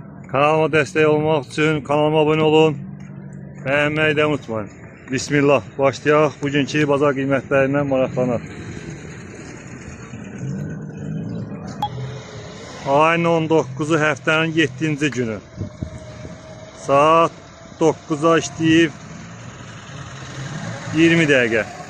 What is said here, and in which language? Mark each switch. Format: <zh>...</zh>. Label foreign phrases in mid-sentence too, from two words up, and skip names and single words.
<tr>Kanalıma destek olmak için kanalıma abone olun. Beğenmeyi de unutmayın.</tr> <az>Bismillah. Başlayaq. Bugünkü bazar qiymətlərindən maraqlanaq. Ayın 19-u həftənin 7-ci günü. Saat 9'a işləyib 20 dəqiqə.</az>